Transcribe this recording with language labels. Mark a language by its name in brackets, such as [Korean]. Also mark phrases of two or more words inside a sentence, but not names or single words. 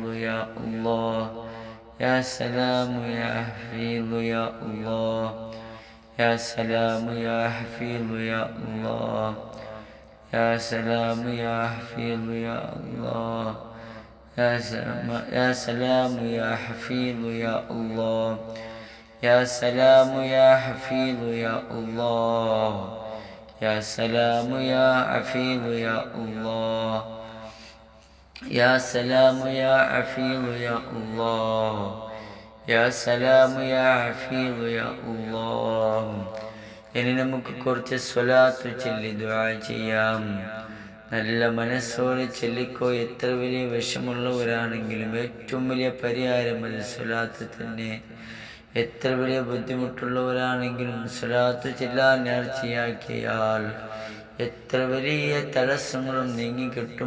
[Arabic] يا الله يا سلام يا حفيظ يا الله يا سلام يا حفيظ يا الله يا سلام يا حفيظ يا الله يا سلام يا حفيظ يا الله يا سلام يا حفيظ يا الله يا سلام يا حفيظ يا الله يا سلام يا حفيظ يا الله يا سلام يا حفيظ يا الله [Malayalam] ഇനി നമുക്ക് കുറച്ച് സ്വലാത്ത് ചൊല്ലി ദുആ ചെയ്യാം. നല്ല മനസ്സോടെ ചൊല്ലിക്കോ. എത്ര വലിയ വിഷമുള്ളവരാണെങ്കിലും ഏറ്റവും വലിയ പരിഹാരം അത് സ്വലാത്ത് തന്നെ. എത്ര വലിയ ബുദ്ധിമുട്ടുള്ളവരാണെങ്കിലും സ്വലാത്ത് ചൊല്ലാൻ നേർച്ചയാക്കിയാൽ എത്ര വലിയ തടസ്സങ്ങളും നീങ്ങിക്കിട്ടും.